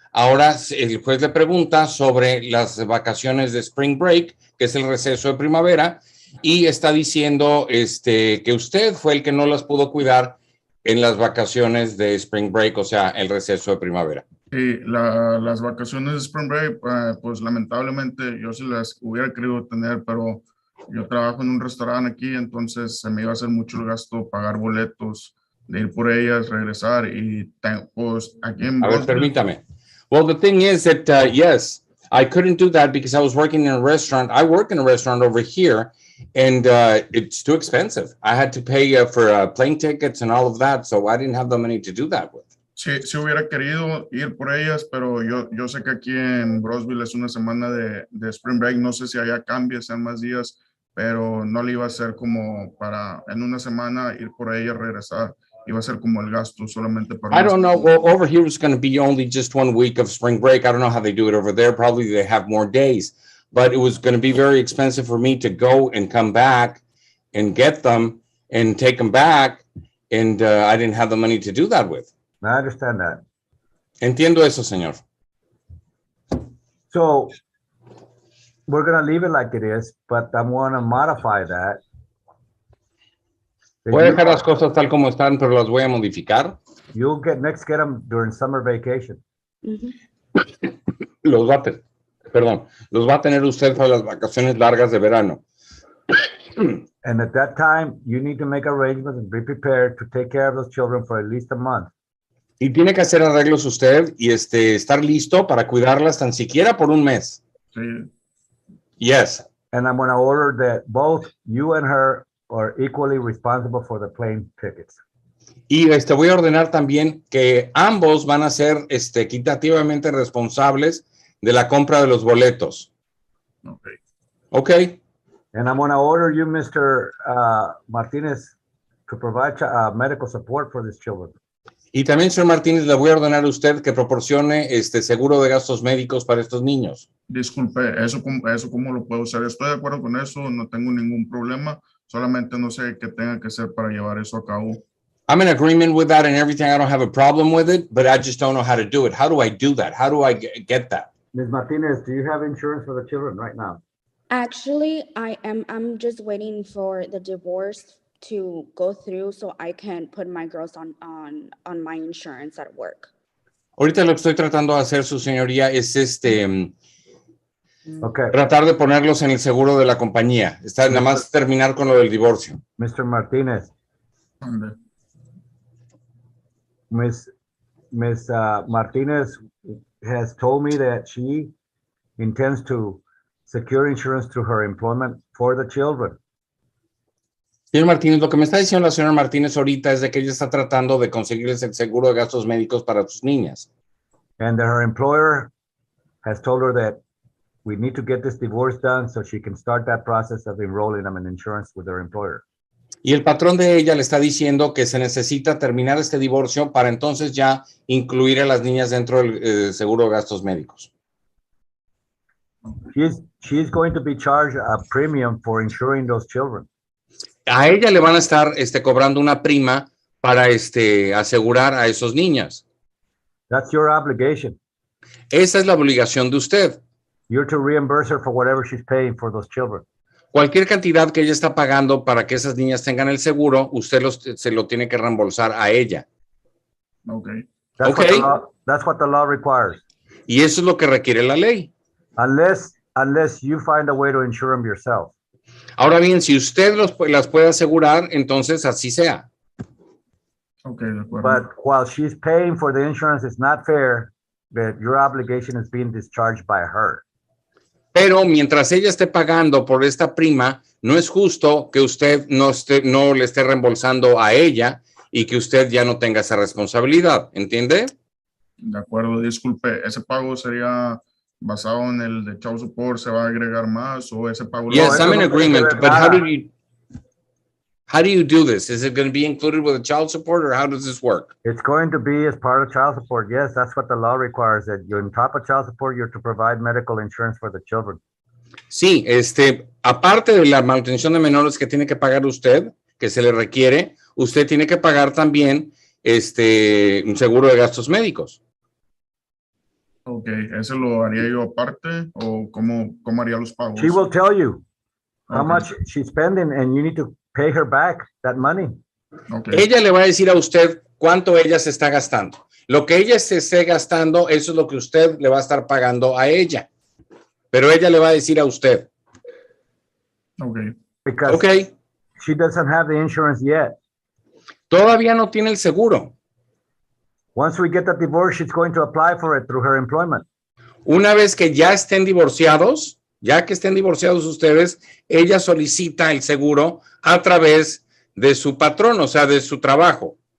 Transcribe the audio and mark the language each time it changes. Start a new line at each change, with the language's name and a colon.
Spanish: Ahora el juez le pregunta sobre las vacaciones de Spring Break, que es el receso de primavera, y está diciendo que usted fue el que no las pudo cuidar en las vacaciones de Spring Break, o sea, el receso de primavera. Sí, las vacaciones de Spring Break, pues lamentablemente yo sí las hubiera querido tener, pero yo trabajo en un restaurante aquí, entonces se me iba a hacer mucho el gasto pagar boletos, de ir por ellas, regresar y pues aquí en A ver, Brownsville. permítame.
English: Well, the thing is that, yes, I couldn't do that because I was working in a restaurant. I work in a restaurant over here, and it's too expensive. I had to pay for plane tickets and all of that, so I didn't have the money to do that with.
Spanish: Sí, sí hubiera querido ir por ellas, pero yo sé que aquí en Brownsville es una semana de Spring Break. No sé si allá cambie, sean más días, pero no le iba a ser como para en una semana ir por ellas, regresar. Iba a ser como el gasto solamente para.
English: I don't know. Well, over here it's going to be only just 1 week of spring break. I don't know how they do it over there. Probably they have more days, but it was going to be very expensive for me to go and come back and get them and take them back. And I didn't have the money to do that with. I understand that.
Spanish: Entiendo eso, señor.
English: So we're going to leave it like it is, but I want to modify that.
Spanish: Voy a dejar las cosas tal como están, pero las voy a modificar.
English: You'll get them during summer vacation.
Spanish: Los va a tener usted para las vacaciones largas de verano.
English: And at that time, you need to make arrangements and be prepared to take care of those children for at least a month.
Spanish: Y tiene que hacer arreglos usted y estar listo para cuidarlas tan siquiera por un mes. Sí.
English: Yes. And I'm going to order that both you and her are equally responsible for the plane tickets.
Spanish: Y voy a ordenar también que ambos van a ser equitativamente responsables de la compra de los boletos.
English: Okay. Okay. And I'm going to order you, Mr. Martinez, to provide medical support for these children.
Spanish: Y también, señor Martínez, le voy a ordenar a usted que proporcione seguro de gastos médicos para estos niños. Disculpe, eso cómo lo puedo usar. Estoy de acuerdo con eso, no tengo ningún problema. Solamente no sé qué tenga que hacer para llevar eso a cabo.
English: I'm in agreement with that and everything. I don't have a problem with it, but I just don't know how to do it. How do I do that? How do I get that? Ms. Martinez, do you have insurance for the children right now? Actually, I'm just waiting for the divorce to go through so I can put my girls on my insurance at work.
Spanish: Ahorita lo que estoy tratando de hacer, su señoría, es
English: Okay.
Spanish: tratar de ponerlos en el seguro de la compañía. Está nada más terminar con lo del divorcio.
English: Mr. Martinez. Ms. Martinez has told me that she intends to secure insurance through her employment for the children.
Spanish: Señor Martínez, lo que me está diciendo la señora Martínez ahorita es de que ella está tratando de conseguirles el seguro de gastos médicos para sus niñas.
English: And her employer has told her that we need to get this divorce done so she can start that process of enrolling them in insurance with her employer.
Spanish: Y el patrón de ella le está diciendo que se necesita terminar este divorcio para entonces ya incluir a las niñas dentro del seguro de gastos médicos.
English: She's going to be charged a premium for insuring those children.
Spanish: A ella le van a estar cobrando una prima para asegurar a esos niños.
English: That's your obligation.
Spanish: Esa es la obligación de usted.
English: You're to reimburse her for whatever she's paying for those children.
Spanish: Cualquier cantidad que ella está pagando para que esas niñas tengan el seguro, usted se lo tiene que reembolsar a ella.
English: Okay. That's what the law requires.
Spanish: Y eso es lo que requiere la ley.
English: Unless you find a way to insure them yourself.
Spanish: Ahora bien, si usted las puede asegurar, entonces así sea. Okay, de acuerdo.
English: But while she's paying for the insurance, it's not fair that your obligation is being discharged by her.
Spanish: Pero mientras ella esté pagando por esta prima, no es justo que usted no le esté reembolsando a ella y que usted ya no tenga esa responsabilidad, ¿entiende? De acuerdo, disculpe, ese pago sería basado en el de child support, ¿se va a agregar más o ese pago?
English: Yes, I'm in agreement, but how do you... How do you do this? Is it going to be included with the child support, or how does this work? It's going to be as part of child support. Yes, that's what the law requires, that you're on top of child support, you're to provide medical insurance for the children.
Spanish: Sí, aparte de la manutención de menores que tiene que pagar usted, que se le requiere, usted tiene que pagar también un seguro de gastos médicos. Ok, ¿ese lo haría yo aparte o cómo haría los pagos?
English: She will tell you how Okay. much she's spending and you need to pay her back that money. Okay.
Spanish: Ella le va a decir a usted cuánto ella se está gastando. Lo que ella se esté gastando, eso es lo que usted le va a estar pagando a ella. Pero ella le va a decir a usted.
English: Okay. Because
Spanish: Ok,
English: she doesn't have the insurance yet.
Spanish: todavía no tiene el seguro.
English: Once we get the divorce, she's going to apply for it through her employment.
Spanish: Una vez que ya estén divorciados, ya que estén divorciados ustedes, ella solicita el seguro a través de su patrón, o sea, de su trabajo.